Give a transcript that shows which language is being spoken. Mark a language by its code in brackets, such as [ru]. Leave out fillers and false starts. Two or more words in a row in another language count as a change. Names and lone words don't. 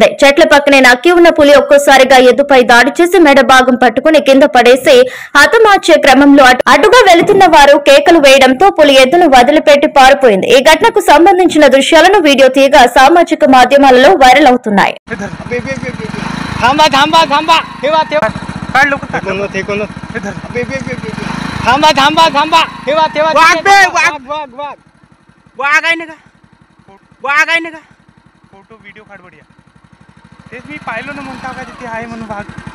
[te] చెట్ల పక్కనే నక్కి ఉన్న పులి ఒక్కోసారిగా ఎద్దుపై దాడి చేసి మెడ భాగం పట్టుకుని కింద పడేసి హతమార్చే క్రమంలో అటుగా వెళుతున్న వారు కేకలు వేయడంతో పులి ఎద్దును వదిలిపెట్టి పారిపోయింది. ఈ ఘటనకు సంబంధించిన దృశ్యాలను వీడియో తీయగా సామాజిక మాధ్యమాలలో వైరల్ అవుతున్నాయి. [mr] फोटो व्हिडिओ काढ बढिया. तेच मी पाहिलो ना म्हणता का तिथे आहे म्हणून वाघ.